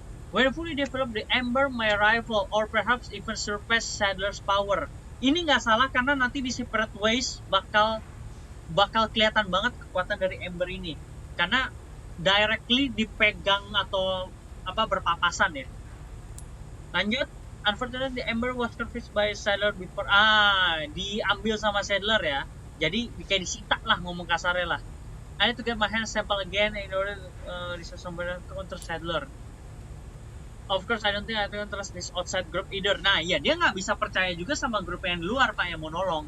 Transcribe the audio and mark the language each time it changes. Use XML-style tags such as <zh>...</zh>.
<en>When fully developed, the Ember may rival or perhaps even surpass Sadler's power.</en> <id>Ini nggak salah karena nanti di Separate Ways bakal kelihatan banget kekuatan dari Ember ini. Karena directly dipegang atau berpapasan ya.</id> <en>Lanjut, unfortunately the Ember was confiscated by Sadler before</en> <id>diambil sama Sadler ya. Jadi kayak disita lah ngomong kasarnya lah.</id> <en>I need to get my hand sample again in order research somewhere to counter Sadler. Of course I don't think I can trust this outside group either.</en> <id>Nah ya dia nggak bisa percaya juga sama grup yang di luar pak yang mau nolong.</id>